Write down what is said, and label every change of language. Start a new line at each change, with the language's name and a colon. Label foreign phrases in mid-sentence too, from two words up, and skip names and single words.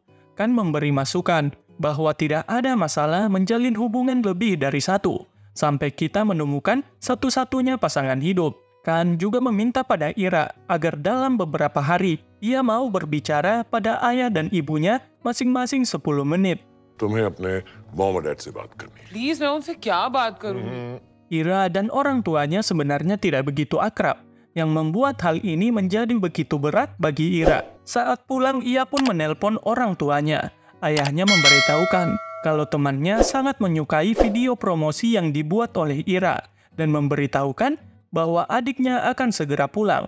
Indonesian: Khan memberi masukan bahwa tidak ada masalah menjalin hubungan lebih dari satu, sampai kita menemukan satu-satunya pasangan hidup. Kan juga meminta pada Ira agar dalam beberapa hari ia mau berbicara pada ayah dan ibunya masing-masing 10 menit.
Hindi: तुम्हें अपने मॉम और डैड से बात करनी है। प्लीज मैं उनसे क्या बात करूं?
Indonesian: Ira dan orang tuanya sebenarnya tidak begitu akrab, yang membuat hal ini menjadi begitu berat bagi Ira. Saat pulang ia pun menelpon orang tuanya. Ayahnya memberitahukan kalau temannya sangat menyukai video promosi yang dibuat oleh Ira dan memberitahukan bahwa adiknya akan segera pulang.